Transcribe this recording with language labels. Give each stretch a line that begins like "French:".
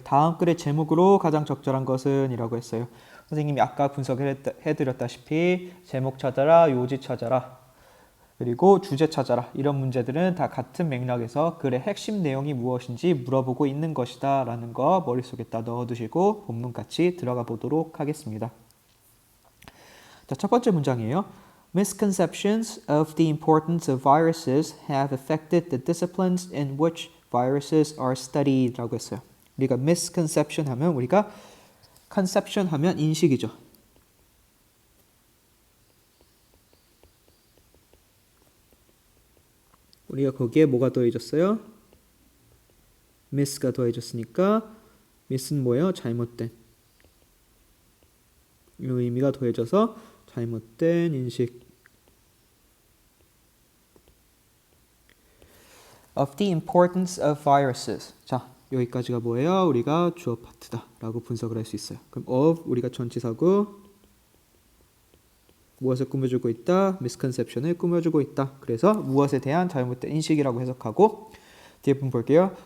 Korean: 다음 글의 제목으로 가장 적절한 것은 이라고 했어요. 선생님이 아까 분석을 해드렸다시피 제목 찾아라, 요지 찾아라, 그리고 주제 찾아라. 이런 문제들은 다 같은 맥락에서 글의 핵심 내용이 무엇인지 물어보고 있는 것이다 라는 거 머릿속에다 넣어두시고 본문 같이 들어가 보도록 하겠습니다. 자, 첫 번째 문장이에요.
English: Misconceptions of the importance of viruses have affected the disciplines in which viruses are studied
Korean: 라고 했어요. 우리가 misconception 하면 우리가 conception 하면 인식이죠. 우리가 거기에 뭐가 더해졌어요? mis가 더해졌으니까 mis는 뭐예요? 잘못된. 이 의미가 더해져서 잘못된 인식.
English: of the importance of viruses.
Korean: 자, 여기까지가 뭐예요? 우리가 주어 파트다 라고 분석을 할 수 있어요. 그럼 of 우리가 전치사고 무엇을 꾸며주고 있다? misconception을 꾸며주고 있다. 그래서 무엇에 대한 잘못된 인식이라고 해석하고 뒤에 분 볼게요.